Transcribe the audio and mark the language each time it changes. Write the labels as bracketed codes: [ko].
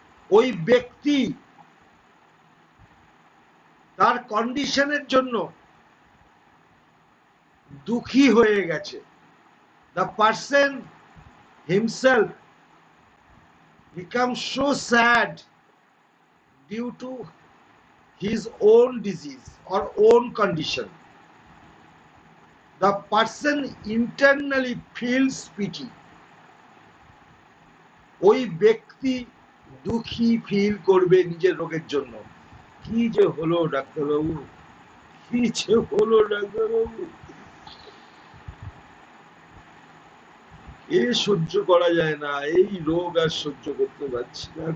[bn] ওই ব্যক্তি তার কন্ডিশনের জন্য দুঃখী হয়ে গেছে। [en] The person himself becomes so sad due to his own disease or own condition. The person internally feels pity. [bn] ওই ব্যক্তি দুঃখী ফিল করবে নিজের রোগের জন্য। কি যে হলো ডাক্তারবাবু, কি যে হলো ডাক্তারবাবু, এ সহ্য করা যায় না, এই রোগ আর সহ্য করতে পারছি না।